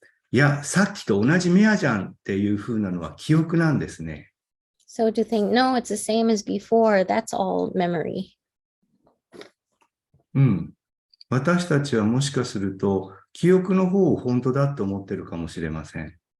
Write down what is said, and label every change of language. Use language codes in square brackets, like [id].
[ja] いや、さっきと同じミャーじゃんっていう風なのは記憶なんですね。 [en] So to think, no, it's the same as before, that's all memory. [ja] 私たちはもしかすると、記憶の方を本当だと思ってるかもしれません。